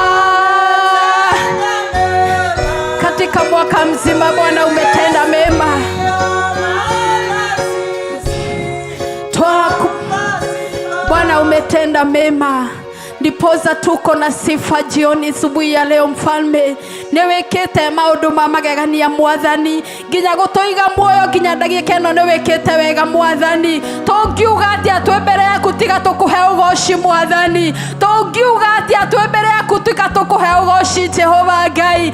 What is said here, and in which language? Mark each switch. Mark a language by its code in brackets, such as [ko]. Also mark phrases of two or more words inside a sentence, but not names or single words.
[sw] Katika mwaka mzima Bwana umetenda mema. Bwana umetenda mema. Ndiposa tuko na sifa jioni asubuhi ya leo Mfalme. [ki] Niwekete maundu ma magegania Mwathani. Nginya gutoiga muoyo nginya ndagika ino niwekete wega Mwathani. Tungiuga atia twe mbere yaku tiga tukuhe ugoci Mwathani. Tungiuga atia twe mbere yaku tiga tukuhe ugoci Jehova Ngai.